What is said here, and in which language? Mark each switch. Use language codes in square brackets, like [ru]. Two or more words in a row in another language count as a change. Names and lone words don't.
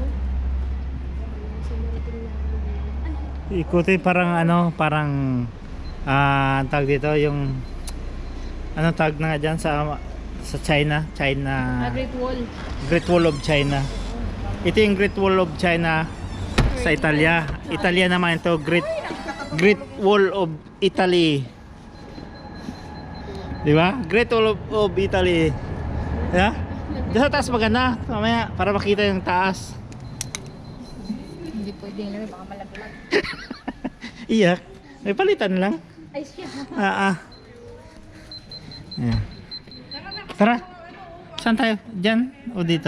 [tl] Sa marating namin. Ikutin parang ano, parang ang tawag dito yung ano tag na nga dyan sa China, Great Wall. Great Wall of China. Ito yung Great Wall of China sa Italia. Italia naman ito, Great Wall of Italy. Di ba? Great Wall of Italy. Yeah? Diyan sa taas maganda. Mamaya para makita yung taas. Hindi pwedeng lang, baka malaglag. Iyak. May palitan lang. Ay, siya. Ayan. Tara. Saan tayo? Diyan o dito?